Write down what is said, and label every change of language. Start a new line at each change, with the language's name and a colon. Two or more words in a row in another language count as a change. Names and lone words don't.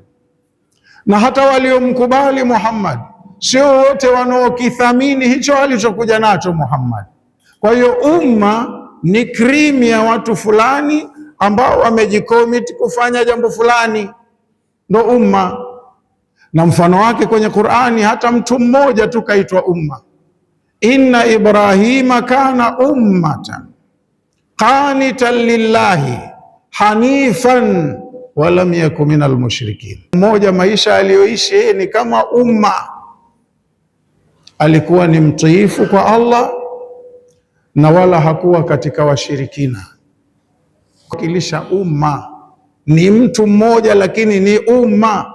Swahili: Na hata waliomkubali Muhammad sio wote wanaokithamini hicho alichokuja nacho Muhammad. Kwa hiyo umma ni krimu ya watu fulani ambao wamejikomiti kufanya jambo fulani, ndo umma. Na mfano wake kwenye Qur'ani, hata mtu mmoja tu kaitwa umma.
Arabic: إن إبراهيم كان أمة قانتا لله حنيفا ولم يك من المشركين.
Swahili: Mmoja, maisha aliyoishi yeye ni kama umma, alikuwa ni mtiifu kwa Allah na wala hakuwa katika washirikina. Wakilisha umma ni mtu mmoja, lakini ni umma.